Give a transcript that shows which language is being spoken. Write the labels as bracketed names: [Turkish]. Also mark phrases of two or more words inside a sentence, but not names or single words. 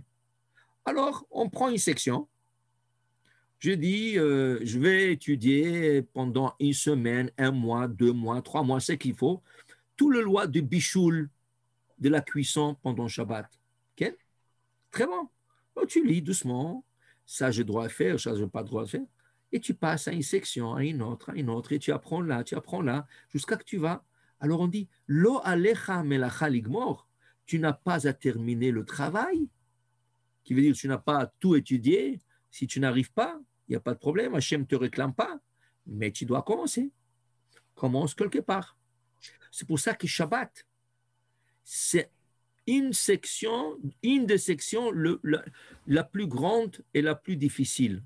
[French] Alors, on prend une section. Je dis, je vais étudier pendant une semaine, 1 mois, 2 mois, 3 mois, c'est qu'il faut, tout le loi de bichoul, de la cuisson pendant Shabbat. Okay? Très bon. Alors, tu lis doucement, ça j'ai droit à faire, ça je n'ai pas droit à faire. Et tu passes à une section, à une autre, et tu apprends là, jusqu'à que tu vas. Alors on dit, [Hebrew] לא עליך המלאכה לגמור, [French] tu n'as pas à terminer le travail, qui veut dire que tu n'as pas à tout étudier. Si tu n'arrives pas, il n'y a pas de problème, Hachem ne te réclame pas, mais tu dois commencer. Commence quelque part. C'est pour ça que Shabbat, c'est une des sections la plus grande et la plus difficile.